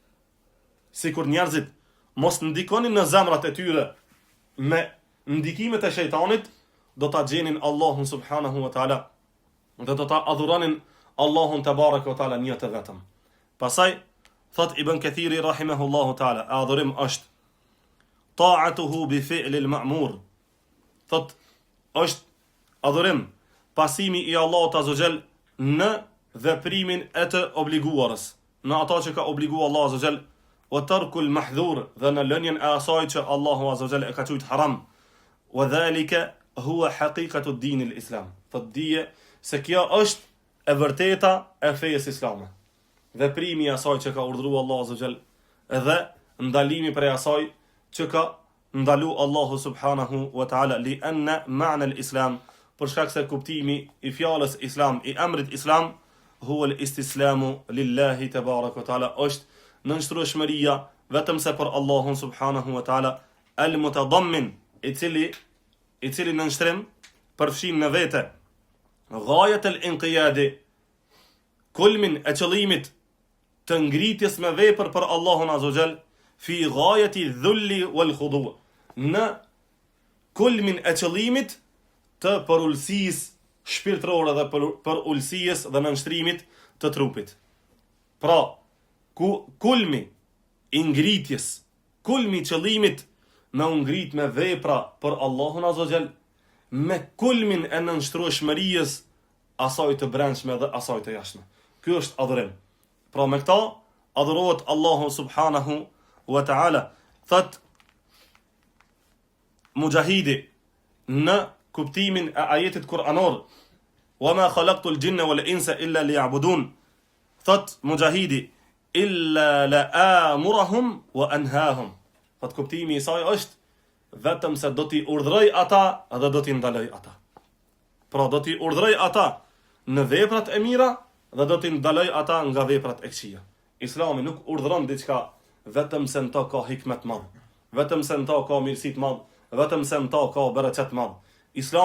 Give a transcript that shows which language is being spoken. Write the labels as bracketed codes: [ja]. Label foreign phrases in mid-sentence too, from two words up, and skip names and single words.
[sq] Sikur njerëzit mos ndikonin në zemrat e tyre me ndikimet e shejtanit, do ta gjenin Allahun [ar] سبحانه وتعالى [sq] dhe do ta adhuronin Allahun [ar] تبارك وتعالى [sq] një të vetëm. Pastaj thot Ibn Kathiri [ar] رحمه الله تعالى, [sq] adhurim është [ar] طاعته بفعل المأمور. [sq] Thot është adhurim pasimi i Allahut [ar] عز وجل [sq] në veprimin e të obliguarës, në ato që ka obliguar Allahu [ar] عز وجل, وترك المحظور, [sq] dhe në lënien e asaj që Allahu [ar] عز وجل [sq] e ka thujt haram. [ar] وذلك هو حقيقة الدين الإسلام. [sq] Thot dije se kjo është e vërteta e fesë islame. Veprimi i asaj që ka urdhëruar Allahu [ar] عز وجل [sq] dhe ndalimi prej asaj që ka ndalu Allahu [ar] سبحانه وتعالى, لأن معنى الإسلام, [sq] për shkak se kuptimi i fjalës islam, i emrit islam, [ar] هو الاستسلام لله تبارك وتعالى, [sq] është nënshtrueshmëria vetëm se për Allahun [ar] سبحانه وتعالى, [sq] al-mutadammin, i cili nënshtrim përfshin në vete [ar] غاية الانقياد, [sq] kulmin e qëllimit të ngritjes me vepër për Allahun [ar] عز وجل, في غاية الذل والخضوع, [sq] në kulmin e qëllimit të përulësisë shpirtërore dhe për ulësisë dhe nënshtrimit të trupit. Pra, kulmi i ngritjes, kulmi i qëllimit me u ngrit me vepra për Allahun [ar] عز وجل, [sq] me kulmin e nënshtrueshmërisë asaj të brendshme dhe asaj të jashtme. Ky është adhurim. Pra me këta adhurohet Allahu [ar] سبحانه وتعالى. [sq] Thot Mujahidi në kuptimin e ajetit kuranor, [ar] وما خلقت الجن والإنس إلا ليعبدون. [sq] Thot Mujahidi, [ar] إلا لآمرهم وأنهاهم. [sq] Thot kuptimi i saj është vetëm se do t'i urdhëroj ata dhe do t'i ndaloj ata. Pra do t'i urdhëroj ata në veprat e mira dhe do t'i ndaloj ata nga veprat e këqija. Islami nuk urdhëron diçka vetëm se në ta ka hikmet madh, vetëm se në ta ka mirësi të madh, vetëm se në ta ka bereqet madh.